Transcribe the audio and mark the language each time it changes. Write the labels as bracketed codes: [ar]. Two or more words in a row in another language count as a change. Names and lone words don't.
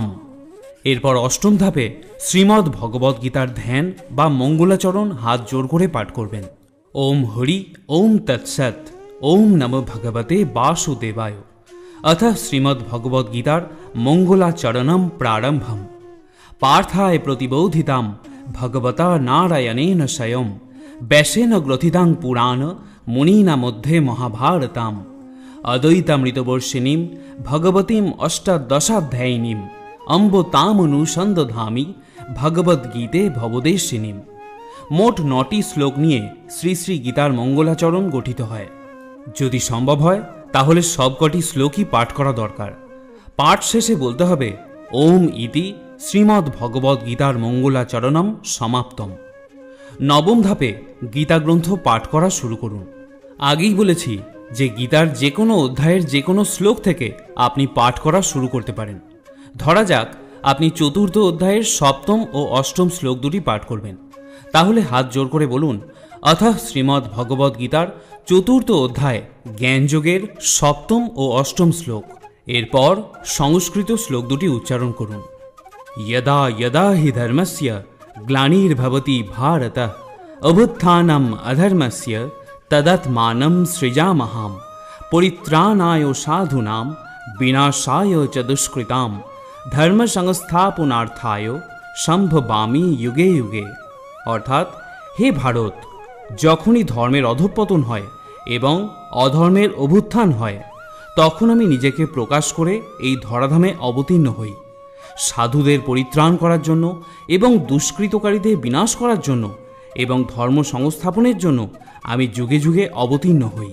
[bn] এরপর অষ্টম ধাপে শ্রীমদ্ ভগবদ্ গীতার ধ্যান বা মঙ্গলাচরণ হাত জোর করে পাঠ করবেন। [sa] ॐ हरि ॐ तत्सत् ॐ नमो भगवते वासुदेवाय। अथ श्रीमद्भगवद्गीतार मंगलाचरणं प्रारंभम। पार्थाय प्रतिबोधितां भगवता नारायणेन स्वयं व्यासेन ग्रथितां पुराण मुनीना मध्ये महाभारताम् अद्वैतामृतवर्षिणीं भगवतीम् अष्टादशाध्यायिनीम् अम्ब तामनुसंदधामि भगवद्गीते भवदेशिनीम्। [bn] মোট 9টি শ্লোক নিয়ে শ্রী শ্রী গীতার মঙ্গলাচরণ গঠিত হয়। যদি সম্ভব হয় তাহলে সবকটি শ্লোকই পাঠ করা দরকার। পাঠ শেষে বলতে হবে [sa] ॐ इति श्रीमद् भगवद् गीतार मङ्गलाचरणम् समाप्तम्। [bn] নবম ধাপে গীতা গ্রন্থ পাঠ করা শুরু করুন। আগেই বলেছি যে গীতার যে কোনো অধ্যায়ের যে কোনো শ্লোক থেকে আপনি পাঠ করা শুরু করতে পারেন। ধরা যাক আপনি চতুর্থ অধ্যায়ের সপ্তম ও অষ্টম শ্লোক দুটি পাঠ করবেন, তাহলে হাত জোর করে বলুন অথ শ্রীমদ্ ভগবদ্ গীতার চতুর্থ অধ্যায় জ্ঞানযোগের সপ্তম ও অষ্টম শ্লোক। এরপর সংস্কৃত শ্লোক দুটি উচ্চারণ করুন। [sa] यदा यदा हि धर्मस्य ग्लानिर्भवति भारत अभ्युत्थानम् अधर्मस्य तदात्मानं सृजामः परित्राणाय साधूनां विनाशाय च दुष्कृतां धर्म संस्थापनार्थाय সম্ভবামি युगे युगे। [bn] অর্থাৎ হে ভারত, যখনই ধর্মের অধঃপতন হয় এবং অধর্মের অভ্যুত্থান হয় তখন আমি নিজেকে প্রকাশ করে এই ধরাধামে অবতীর্ণ হই সাধুদের পরিত্রাণ করার জন্য এবং দুষ্কৃতকারীদের বিনাশ করার জন্য এবং ধর্ম সংস্থাপনের জন্য আমি যুগে যুগে অবতীর্ণ হই।